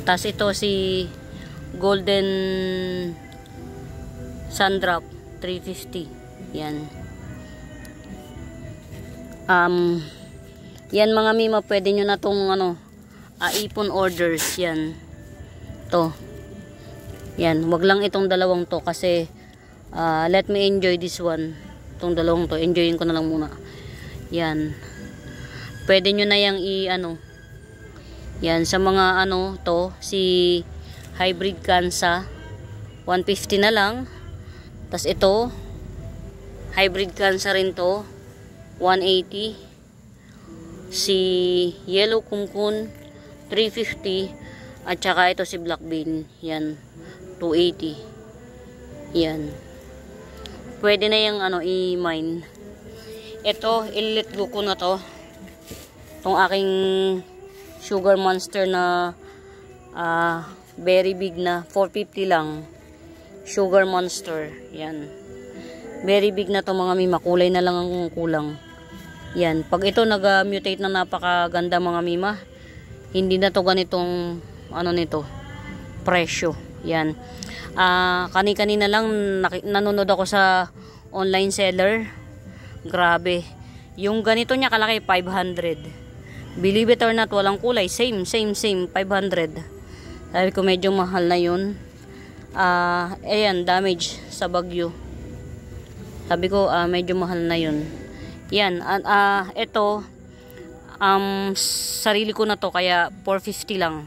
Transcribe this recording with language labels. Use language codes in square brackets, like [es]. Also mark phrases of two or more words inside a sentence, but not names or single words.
[tl] Tas ito si golden sundrop 350. Yan. Yan mga mima, pwede nyo na tong ipon orders. Yan. To. Yan, wag lang itong dalawang to kasi [en] let me enjoy this one. [tl] Itong dalawang to, enjoyin ko na lang muna. Yan. Pwede nyo na yang yan, sa mga to, si Hybrid Kansa 150 na lang. Tas ito Hybrid Kansa rin to 180. Si Yellow Kunkun 350. At saka ito si Black Bean, yan, 280. Yan. Pwede na yung i-mine. Ito, i- [en] let go [tl] ko na to. Itong aking Sugar Monster na [en] very big [tl] na 450 lang. Sugar Monster, yan. [en] Very big [tl] na to mga mima, kulay na lang ang kulang. Yan, pag ito nag-mutate na napakaganda mga mima, hindi na to ganitong nito presyo. Yan. Kanina lang nanonood ako sa online seller. Grabe. Yung ganito niya kalaki 500. [en] Believe it or not, [tl] walang kulay. Same 500. Sabi ko medyo mahal na yun. Ayan, damage sa bagyo. Sabi ko, medyo mahal na yun. Yan, ito, sarili ko na to, kaya 450 lang.